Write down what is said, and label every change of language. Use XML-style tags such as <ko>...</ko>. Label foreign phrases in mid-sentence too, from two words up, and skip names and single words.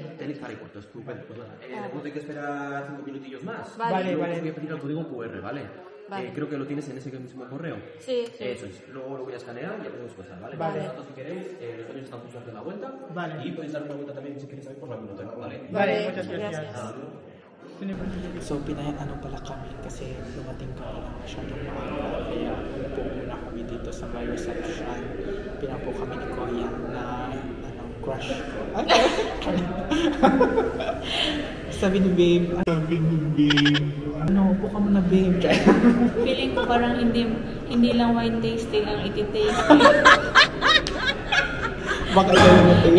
<es>Tenéis para y cuarto, estupendo. Pues nada, no hay que esperar 5 minutillos más. Vale. Luego os voy a pedir el código QR, ¿vale? Creo que lo tienes en ese mismo correo. Sí. Eso es. Luego lo voy a escanear y ya podemos pasar, ¿vale? Vosotros, si queréis, los baños están justo de la vuelta. Vale. Y podéis dar una vuelta también si queréis salir por la biblioteca, ¿vale? Vale, muchas gracias.</es> <tl>So, pala kami kasi dumating kami lang masyadong maaga. Kaya upo muna kami dito sa may reception. Pinapo kami ni Kuya na crush ko. Sabi ni babe. Upo ka muna babe. Feeling ko parang hindi lang</tl> <en>wine tasting</en> <tl>ang iti-tasting. Baka ito yung taste.</tl>